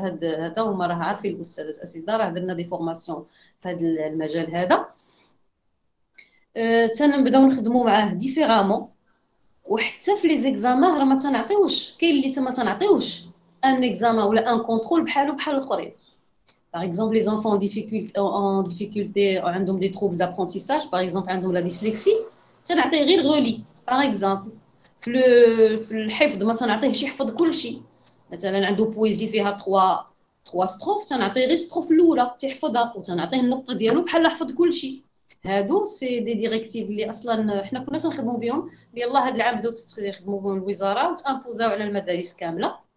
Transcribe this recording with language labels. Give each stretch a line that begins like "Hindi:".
Arabic: هذا هما راه عارفين الاستاذات الاساتذه راه درنا دي فورماسيون في هذا المجال هذا. تنبداو نخدموا معاه ديفيرامون. وحتى في لي زيكزامان راه ما تنعطيوش، كاين اللي ما تنعطيوش ان اكزامان ولا ان كونترول بحالو بحال الاخرين.
French: Par exemple, les enfants en difficulté ont des troubles d'apprentissage, par exemple, ont la dyslexie.
Arabic: تنعطيه غير غولي.
French: Par exemple,
Arabic: في الحفظ ما تنعطيهش يحفظ كل شيء. مثلا عنده بويزي فيها 3 ستروف، تنعطيه غير ستروف الاولى تيحفظها وتنعطيه النقطه ديالو بحال حفظ كل شيء. هادو سي دي ديريكتيف اللي اصلا حنا كنا تنخدموا بهم، اللي يلاه هاد العام بداو يخدموا بهم الوزاره وتامبوزاو على المدارس كامله.